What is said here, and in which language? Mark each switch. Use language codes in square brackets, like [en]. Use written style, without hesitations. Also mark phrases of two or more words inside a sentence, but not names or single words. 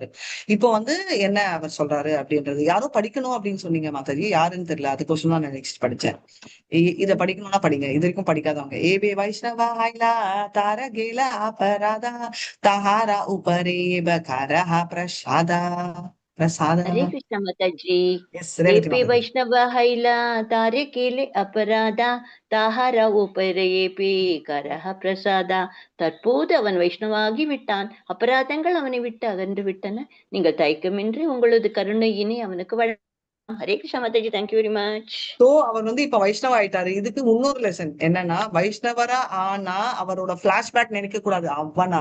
[ta] இப்போ வந்து என்ன அவர் சொல்றாரு அப்படின்றது, யாரும் படிக்கணும் அப்படின்னு சொன்னீங்க மாதாஜி, யாருன்னு தெரியல, அதுக்கோசம் தான் நான் நெக்ஸ்ட் படிச்சேன். இத படிக்கணும்னா படிங்க, இது வரைக்கும் படிக்காதவங்க. [bn] এবে বৈষ্ণব হৈলা তার কৈলা অপরাধা তাহার উপরে করহ প্রসাদা প্রসাদা. [hi] हरे कृष्ण माताजी। [en] எஸ் ये [ta] ரேவதி पे மாதாஜி. [bn] বৈষ্ণব হৈলা তারে কৈলে অপরাধা তাহার উপরেবি করহ প্রসাদা. [ta] தற்போது அவன் வைஷ்ணவாகி விட்டான், அபராதங்கள் அவனை விட்டு அகன்று விட்டன, நீங்கள் தயக்கமின்றி உங்களது கருணையினை அவனுக்கு வழங்கலாம். ஹரே கிருஷ்ண மாதாஜி, [en] thank you very much. [ta] சோ அவர் வந்து இப்ப வைஷ்ணவ ஆயிட்டாரு. இதுக்கு இன்னொரு லெசன் என்னன்னா, வைஷ்ணவரா ஆனா அவரோட பிளாஷ்பேக் நினைக்க கூடாது, அவனா.